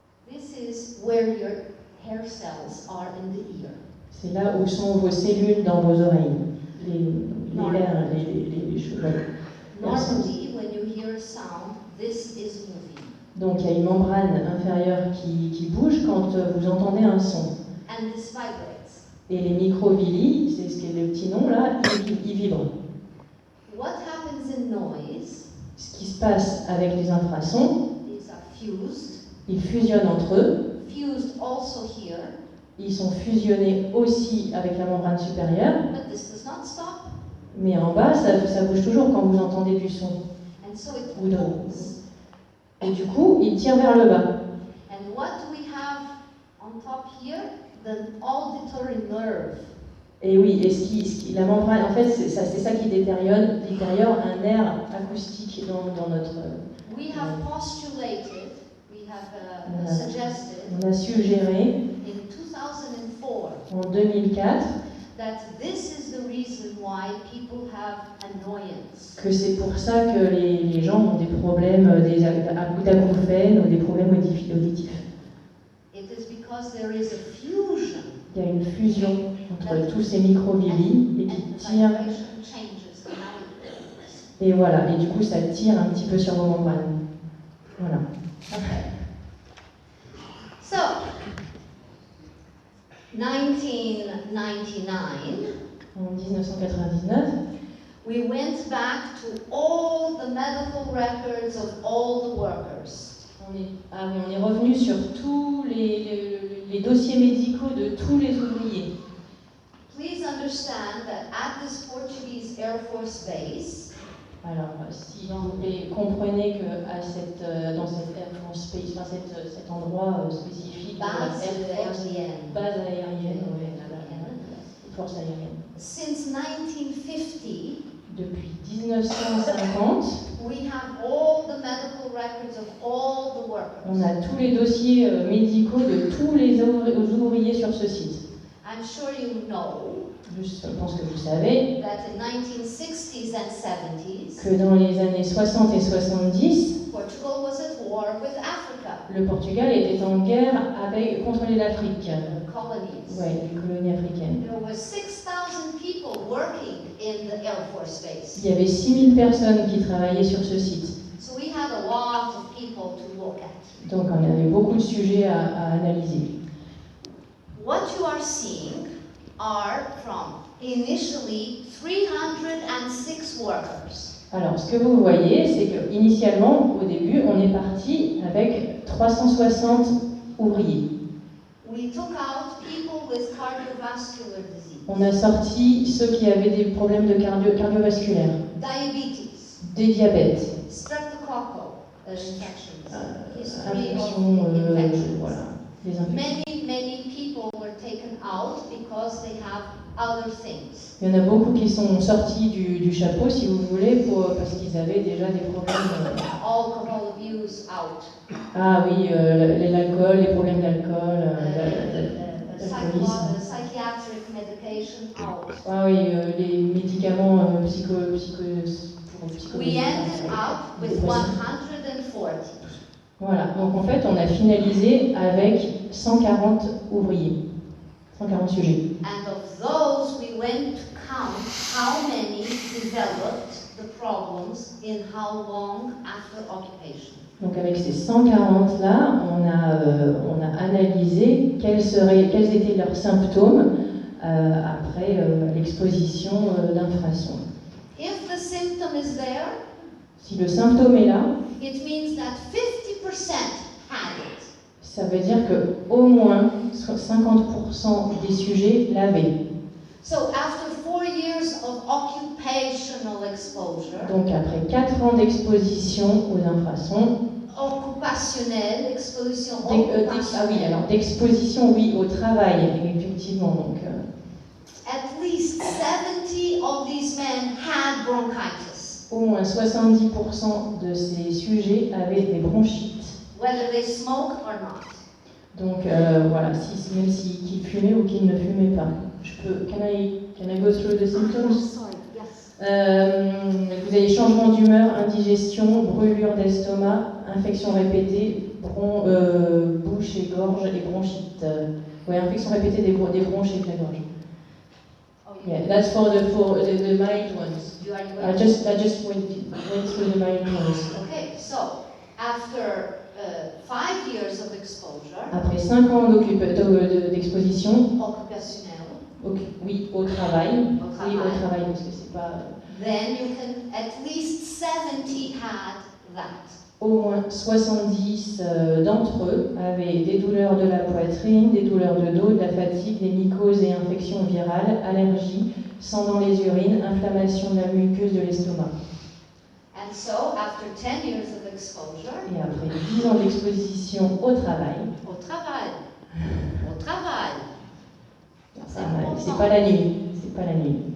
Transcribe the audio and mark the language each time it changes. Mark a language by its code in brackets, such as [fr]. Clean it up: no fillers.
[en] This is where your hair cells are in the ear. [fr] C'est là où sont vos cellules dans vos oreilles, les cheveux. [en] Normally, when you hear a sound, this is moving. [fr] Donc il y a une membrane inférieure qui bouge quand vous entendez un son. [en] And this vibrates. [fr] Et les microvilli, c'est ce qui est le petit nom là, ils vibrent. [en] What happens in noise? [fr] Ce qui se passe avec les infrasons, [en] These are fused. [fr] ils fusionnent entre eux, [en] Fused also here, [fr] ils sont fusionnés aussi avec la membrane supérieure, [en] but this does not stop. [fr] mais en bas, ça bouge toujours quand vous entendez du son. [en] And so it [fr] Ou de- [en] pulls. [fr] Et du coup, ils tirent vers le bas. [en] And what do we have on top here? The auditory nerve. [fr] Et oui, et la membrane, en fait, c'est ça qui détériore un nerf acoustique dans notre... [en] We have postulated, we have Yeah. suggested [fr] On a suggéré [en] in 2004 [fr] en 2004 [en] that this is the reason why people have annoyance. [fr] que c'est pour ça que les gens ont des problèmes d'acouphènes ou des problèmes auditifs. [en] It is because there is a fusion [fr] Il y a une fusion entre tous ces microvilli et qui [en] and the [fr] tirent. [en] vibration changes and now it pulls. [fr] Et voilà, et du coup ça tire un petit peu sur vos membranes. Voilà. [en] Okay. So, 1999, [fr] En 1999, [en] we went back to all the medical records of all the workers. [fr] on est revenu sur tous les dossiers médicaux de tous les ouvriers. [en] Please understand that at this Portuguese Air Force base, [fr] Alors, s'il vous plaît, comprenez que dans cette Air Force Base, enfin cet endroit spécifique, base aérienne, base aérienne, ouais, force aérienne. [en] Since 1950, [fr] depuis 1950, [en] we have all the medical records of all the workers. [fr] On a tous les dossiers médicaux de tous les ouvriers sur ce site. [en] I'm sure you know [fr] Je pense que vous savez [en] that in 1960s and 70s, [fr] que dans les années 60 et 70, [en] Portugal was at war with Africa, [fr] le Portugal était en guerre contre l'Afrique. [en] the colonies. [fr] Ouais, les colonies africaines. [en] There were 6,000 people working in the Air Force Base. [fr] Il y avait 6000 personnes qui travaillaient sur ce site. [en] So we had a lot of people to look at. [fr] Donc on avait beaucoup de sujets à analyser. [en] What you are seeing are from initially 306 workers. [fr] Alors, ce que vous voyez, c'est que initialement, au début, on est parti avec 360 ouvriers. [en] We took out people with cardiovascular disease, [fr] On a sorti ceux qui avaient des problèmes de cardiovasculaires, [en] diabetes, [fr] des diabètes, [en] streptococcal infections, [fr] infections, voilà, des infections. [en] Many people were taken out because they have other things. [fr] Il y en a beaucoup qui sont sortis du chapeau, si vous voulez, parce qu'ils avaient déjà des problèmes. [en] Alcohol abuse out. [fr] Ah oui, l'alcool, les problèmes d'alcool, l'alcoolisme. [en] Psychiatric medication out. [fr] Ah oui, les médicaments pour psychologie. [en] We ended up with 140. [fr] Voilà, donc en fait, on a finalisé avec 140 ouvriers, 140 sujets. [en] And of those, we went to count how many developed the problems in how long after occupation. [fr] Donc avec ces 140 là, on a analysé quels étaient leurs symptômes après l'exposition d'infrasons. [en] If the symptom is there, [fr] Si le symptôme est là, [en] it means that 50% had it. [fr] ça veut dire que au moins 50% des sujets l'avaient. [en] So after 4 years of occupational exposure, [fr] Donc après 4 ans d'exposition aux infrasons, occupationnelle, exposition ah oui, occupationnelle, alors d'exposition, oui, au travail, effectivement. Donc, [en] at least 70 of these men had bronchitis. [fr] au moins 70% de ces sujets avaient des bronchites. [en] Whether they smoke or not. [fr] Donc voilà, même qu'ils fumaient ou qu'ils ne fumaient pas. [en] Can I go through the symptoms? Sorry, yes. [fr] Vous avez changement d'humeur, indigestion, brûlure d'estomac, infection répétée, bouche et gorge et bronchite. Oui, infection répétée des bronches et de la gorge. [en] Yeah, that's for the mild ones. I just went through the mild ones. Okay, so after 5 years of exposure, [fr] Après 5 ans d'exposition, occupationnel, oui, au travail. Au Oui, travail. au travail, parce que c'est pas... [en] then you can at least 70 had that. [fr] Au moins 70 d'entre eux avaient des douleurs de la poitrine, des douleurs de dos, de la fatigue, des mycoses et infections virales, allergies, sang dans les urines, inflammation de la muqueuse de l'estomac. And so after 10 years of exposure, Et après 10 ans d'exposition au travail, au travail, c'est pas la nuit, c'est pas la nuit.